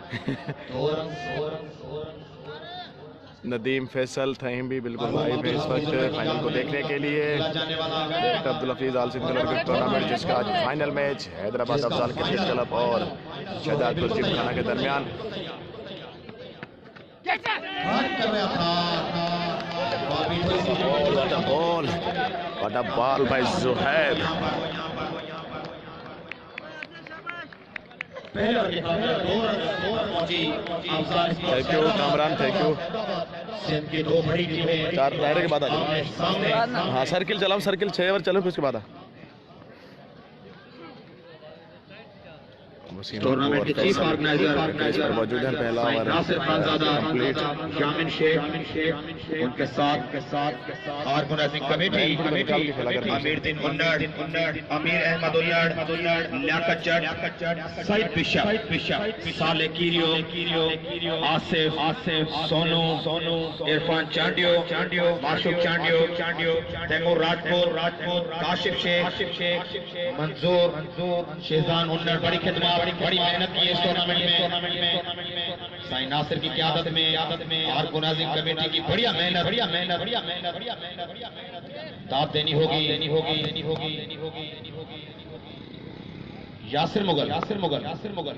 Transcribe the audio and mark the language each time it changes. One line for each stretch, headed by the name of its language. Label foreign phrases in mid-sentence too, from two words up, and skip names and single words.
Urdu: ندیم فیصل تھہیم بھی بالکل لائیو ہے اس وقت فائنل کو دیکھنے کے لیے. عبدالحفیظ آل سندھ کلر کرکٹ ٹورنامنٹ جس کا آج فائنل میچ حیدرآباد افضال کرکٹ کلب اور شہدادپور جمخانہ کے درمیان.
English: What a ball by Zohaib. thank you Kamran, thank you.
Urdu: کی 2 بڑی ٹیمیں 4 دائرے کے بعد آ جاؤ. ہاں سرکل چلاؤ، سرکل 6 اوور چلو پھر اس کے بعد ٹورنامنٹ کے
English: chief organizer
Urdu: موجود ہے۔ پہلا اوور ناصر خانزادہ کمپلیٹ جامن شیخ ان کے ساتھ
English: organizing committee
Urdu: امیرالدین اُنڑ امیر احمد اُنڑ لیاقت جٹ سعید بشپ سالے کیریو آصف سونو عرفان چانڈیو معشوق چانڈیو تیمور راجپوت کاشف شیخ منظور شیزان اُنڑ بڑی خدمت بڑی محنت کی اس ٹورنامنٹ میں سائیں ناصر کی قیادت میں
English: organizing committee
Urdu: کی بڑھیا محنت داد دینی ہوگی. یاسر مغل، یاسر مغل، یاسر مغل.